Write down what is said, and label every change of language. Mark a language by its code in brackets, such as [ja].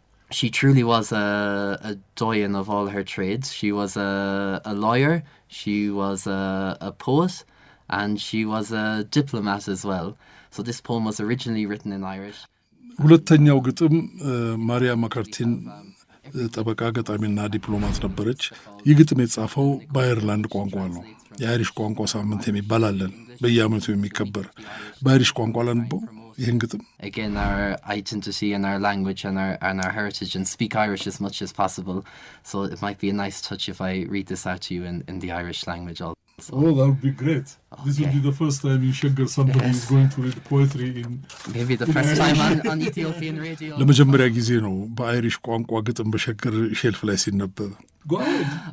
[en] She truly was a doyen of all her trades. She was a lawyer, she was a poet, and she was a diplomat as well. So this poem was originally written in Irish. [am] ሁለተኛው ግጥም ማሪያ ማካርቲን ጠበቃ ገጣሚና ዲፕሎማት ነበረች። ይህ ግጥም የተጻፈው በአየርላንድ ቋንቋ ነው። የአይሪሽ ቋንቋ ሳምንት የሚባል አለን በየዓመቱ የሚከበር በአይሪሽ ቋንቋ ላንበው ይህን ግጥም [en] Again, our identity and our language and our heritage, and speak Irish as much as possible. So it might be a nice touch if I read this out to you in the Irish language also. Oh, that would be great. Okay. This would be the first time in Shaggar somebody is going to read poetry in... Maybe the first time on Ethiopian radio. [am] ለመጀመሪያ ጊዜ ነው በአይሪሽ ቋንቋ ግጥም በሸገር ሼልፍ ላይ ሲነበብ። [en] Go ahead.